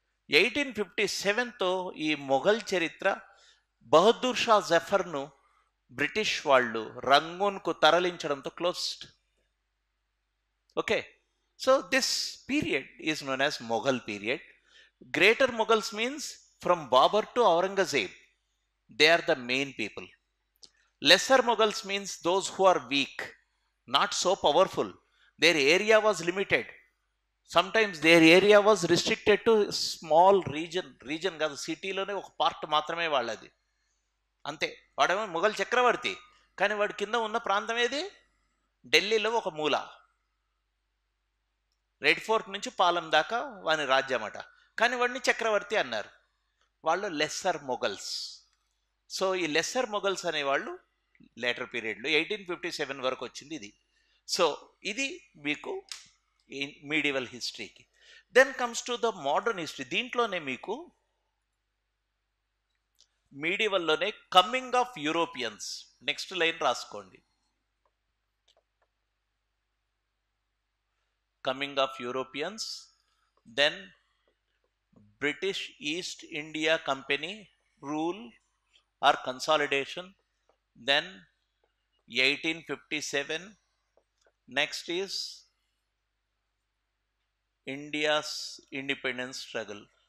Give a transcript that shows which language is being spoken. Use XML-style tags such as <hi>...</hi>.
<te>1857తో ఈ మొఘల్ చరిత్ర బహదూర్ షా జఫర్ను బ్రిటిష్ వాళ్ళు రంగూన్కు తరలించడంతో closed.</te> <en>Okay, so this period is known as Mughal period. Greater Mughals means from Babur to Aurangzeb. They are the main people. Lesser Mughals means those who are weak, not so powerful. Their area was limited. Sometimes their area was restricted to small</en> <te>reason కాదు, సిటీలోనే ఒక part మాత్రమే వాళ్ళది, అంతే. వాడేమో మొఘల్ చక్రవర్తి, కానీ వాడి కింద ఉన్న ప్రాంతం ఏది? ఢిల్లీలో ఒక మూల, రెడ్ ఫోర్ట్ నుంచి పాలెం దాకా వాని రాజ్యమట, కానీ వాడిని చక్రవర్తి అన్నారు. వాళ్ళు లెస్సర్ మొఘల్స్. సో ఈ లెస్సర్ మొఘల్స్ అనేవాళ్ళు లేటర్ పీరియడ్లో 1857 వరకు వచ్చింది ఇది. సో ఇది మీకు medieval హిస్టరీకి.</te> <en>Then comes to the modern history.</en> <te>దీంట్లోనే మీకు మీడివల్లోనే</te> <en>coming of Europeans, next line</en> <te>రాసుకోండి.</te> <en>Coming of Europeans, then British East India Company rule or consolidation, then 1857. Next is India's independence struggle.</en>